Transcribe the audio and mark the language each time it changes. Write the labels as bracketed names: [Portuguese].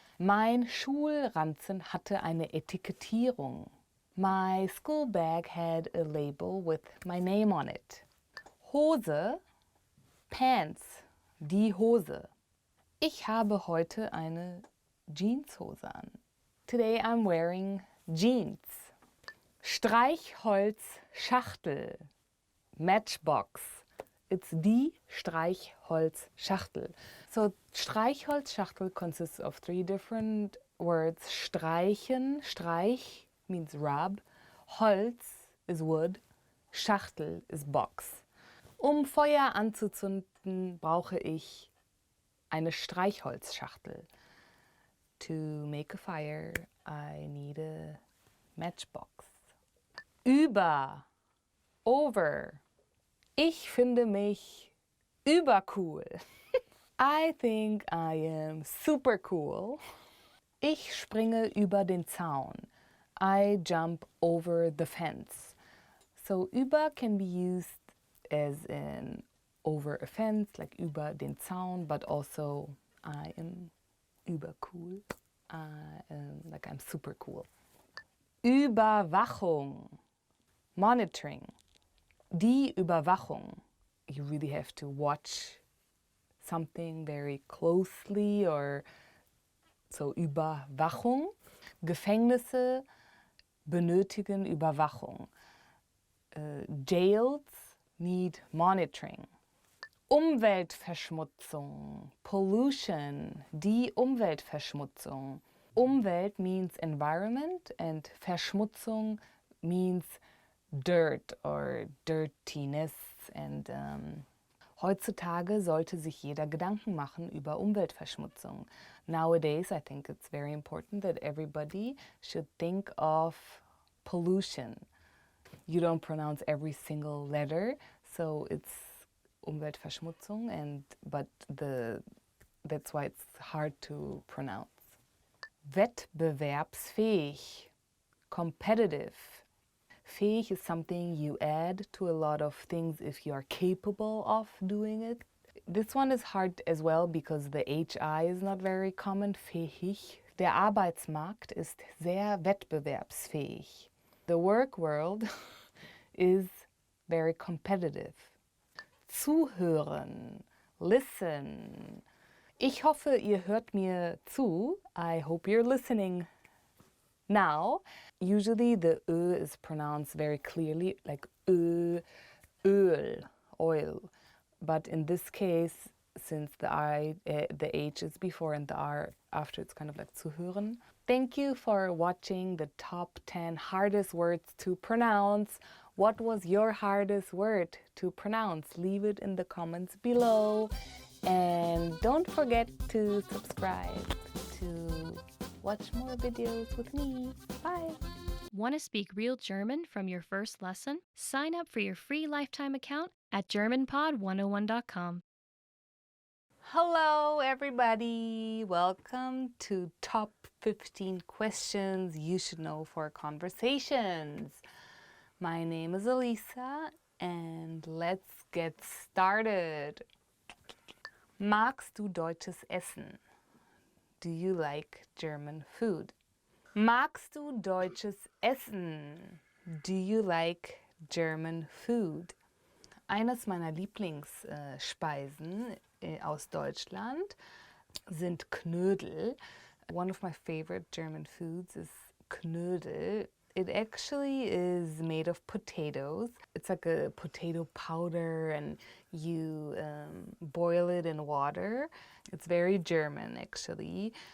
[German] Mein Schulranzen hatte eine Etikettierung. [English] My school bag had a label with my name on it. [German] Hose, pants, die Hose. Ich habe heute eine Jeanshose an. [English] Today I'm wearing jeans. Streichholzschachtel, matchbox. It's die Streichholzschachtel. So Streichholzschachtel consists of 3 different words. Streichen, Streich means rub. Holz is wood. Schachtel is box. [German] Feuer anzuzünden, brauche ich eine Streichholzschachtel. [English] To make a fire, I need a matchbox. [German] Über, over. Ich finde mich übercool. [English] I think I am super cool. [German] Ich springe über den Zaun. [English] I jump over the fence. So über can be used as in over a fence, like über den Zaun, but also I am übercool. Like I'm super cool. [German] Überwachung, monitoring. [English] Die Überwachung. You really have to watch something very closely, or so Überwachung. [German] Gefängnisse benötigen Überwachung. [English] Jails need monitoring. Umweltverschmutzung, pollution, die Umweltverschmutzung. Umwelt means environment and Verschmutzung means dirt or dirtiness. [German] And heutzutage sollte sich jeder Gedanken machen über Umweltverschmutzung. [English] Nowadays, I think it's very important that everybody should think of pollution. You don't pronounce every single letter, so it's Umweltverschmutzung, but that's why it's hard to pronounce. Wettbewerbsfähig, competitive. Fähig is something you add to a lot of things if you are capable of doing it. This one is hard as well because the HI is not very common. [German] Fähig. Der Arbeitsmarkt ist sehr wettbewerbsfähig. [English] The work world is very competitive. [German] Zuhören, listen. Ich hoffe, ihr hört mir zu. [English] I hope you're listening now. Usually the Ö is pronounced very clearly, like Ö, Öl, oil. But in this case, since the H is before and the R after, it's kind of like zuhören. Thank you for watching the top 10 hardest words to pronounce. What was your hardest word to pronounce? Leave it in the comments below. And don't forget to subscribe to watch more videos with me. Bye! Want to speak real German from your first lesson? Sign up for your free lifetime account at GermanPod101.com. Hello, everybody. Welcome to Top 15 Questions You Should Know for Conversations. My name is Elisa, and let's get started. [German] Magst du deutsches Essen? [English] Do you like German food? [German] Magst du deutsches Essen? [English] Do you like German food? [German] Eines meiner Lieblingsspeisen aus Deutschland sind Knödel. [English] One of my favorite German foods is Knödel. It actually is made of potatoes. It's like a potato powder, and you boil it in water. It's very German, actually.